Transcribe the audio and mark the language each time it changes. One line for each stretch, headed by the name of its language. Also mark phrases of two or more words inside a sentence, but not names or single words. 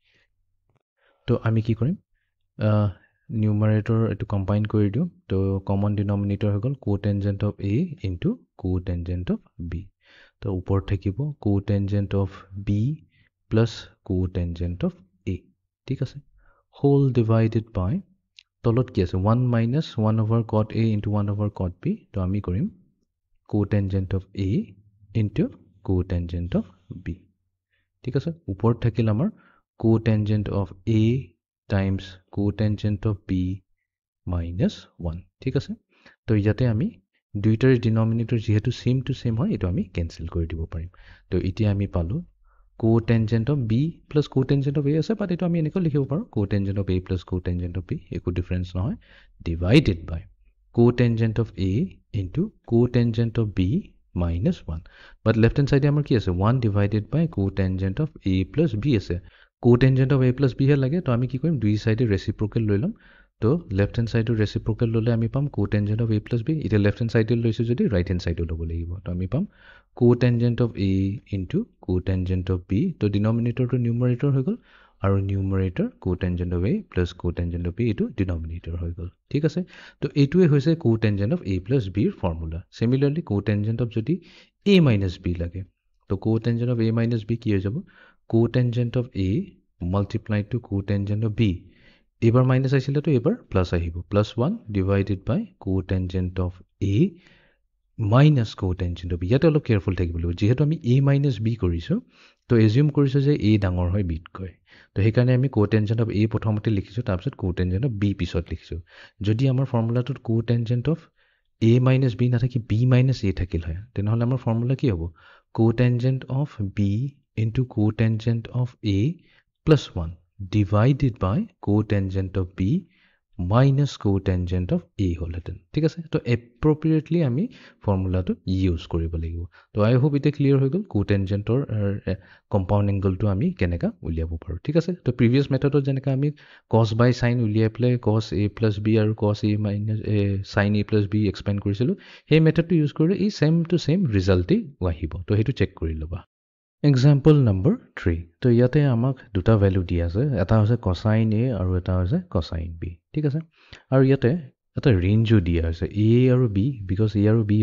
Assamese: তো আমি কি কৰিম न्यूमरेटर এটো কম্বাইন কৰি দিও তো
English: common denominator
Assamese: হৈ গল
English: cotangent of a into cotangent of b
Assamese: তো ওপৰত থাকিব
English: cotangent of b plus cotangent of a
Assamese: ঠিক আছে
English: whole divided by
Assamese: তলত কি আছে
English: 1 minus 1 over cot A into 1 over cot B
Assamese: তো আমি কৰিম
English: cotangent of A into cotangent of B
Assamese: ঠিক আছে ওপৰত থাকিল আমাৰ
English: cotangent of A times cotangent of B minus 1
Assamese: ঠিক আছে তো ইয়াতে আমি দুইটাৰ ডিনমিনেটৰ যেহেতু
English: same to same
Assamese: হয় এটো আমি ক্যান্সেল কৰি দিব পাৰিম তো এতিয়া আমি পালো
English: cotangent of B plus cotangent of A
Assamese: আছে but এটো আমি এনেকৈ লিখিব পাৰো
English: cotangent of A plus cotangent of B
Assamese: একো ডিফাৰেন্স নহয়
English: divided by cotangent of A into cotangent of B minus 1 but left hand side
Assamese: আমাৰ কি আছে
English: 1 divided by cotangent of A plus B আছে cotangent of A plus B হে
Assamese: লাগে তো আমি কি কৰিম দুই
English: sideে reciprocal
Assamese: লৈ লম তো
English: left hand sideৰ reciprocal
Assamese: ললে আমি পাম
English: cotangent of A plus B
Assamese: এটা
English: left hand sideে
Assamese: লৈছো
English: যদি right hand sideে
Assamese: ল'ব লাগিব তো আমি পাম
English: cotangent of A into cotangent of B তো denominator to numerator
Assamese: হৈ গল আৰু
English: নিউমাৰেটৰ cotangent of A plus cotangent of B
Assamese: এটো ডিনমিনেটৰ হৈ গল ঠিক আছে তো এটোৱে হৈছে
English: cotangent of A plus B
Assamese: ৰ ফৰ্মুলা
English: similarly cotangent of যদি A minus B লাগে তো cotangent of A minus B
Assamese: কি হৈ যাব
English: cotangent of A multiplied to cotangent of B
Assamese: এবাৰ মাইনাস আইছিল তো এবাৰ প্লাস আহিব
English: প্লাস 1 divided by cotangent of A minus cotangent of B
Assamese: ইয়াতে অলপ কেয়ারফুল থাকিব লাগিব যেহেতু আমি
English: A minus B
Assamese: কৰিছো তো এজিউম কৰিছো যে A ডাঙৰ হয় B তকৈ তো সেই কাৰণে আমি cotangent of A প্ৰথমতে লিখিছো তাৰপিছত cotangent of B পিছত লিখিছো যদি আমাৰ ফৰ্মুলাটোত
English: cotangent of A minus B
Assamese: নাথাকি
English: B minus A
Assamese: থাকিল হয় তেনেহলে আমাৰ ফৰ্মুলা কি হ'ব
English: cotangent of B into cotangent of A
Assamese: plus 1 divided by cotangent of B minus cotangent of A হলহেতেন ঠিক আছে তো appropriately আমি ফৰ্মুলাটো ইউজ কৰিব লাগিব তো
English: I hope
Assamese: এটা ক্লিয়াৰ হৈ গল cotangentৰ
English: compound angleটো
Assamese: আমি কেনেকা উলিয়াব পাৰো ঠিক আছে তো
English: previous methodত
Assamese: যেনেকা আমি
English: cos by sin
Assamese: উলিয়াই প্লে
English: cos A plus B
Assamese: আৰু
English: cos A minus sin A plus B
Assamese: এক্সপেন্ড কৰিছিলো সেই
English: methodটো use
Assamese: কৰিলে এই
English: same to
Assamese: সেম ৰিজাল্টই আহিব তো হেতু চেক কৰি লবা
English: Example number 3
Assamese: তো ইয়াতে আমাক দুটা ভ্যালু দিয়া আছে এটা হৈছে
English: cosine A
Assamese: আৰু এটা হৈছে
English: cosine B
Assamese: ঠিক আছে আৰু ইয়াতে এটা ৰেঞ্জও দিয়া আছে A আৰু B because A আৰু B